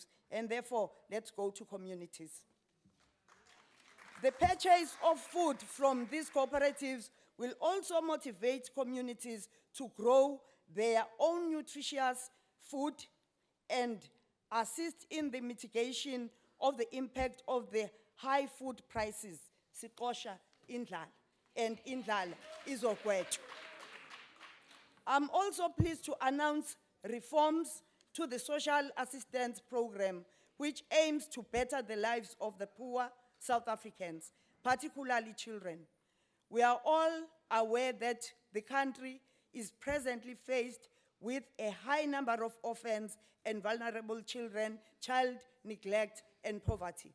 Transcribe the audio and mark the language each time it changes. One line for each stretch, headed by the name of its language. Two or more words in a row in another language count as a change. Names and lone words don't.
English: And therefore, let's go to communities. The purchase of food from these cooperatives will also motivate communities to grow their own nutritious food and assist in the mitigation of the impact of the high food prices.
Zulu: Siqosha indlala, and indlala izokwetshwa.
English: I'm also pleased to announce reforms to the social assistance program, which aims to better the lives of the poor South Africans, particularly children. We are all aware that the country is presently faced with a high number of orphans and vulnerable children, child neglect, and poverty.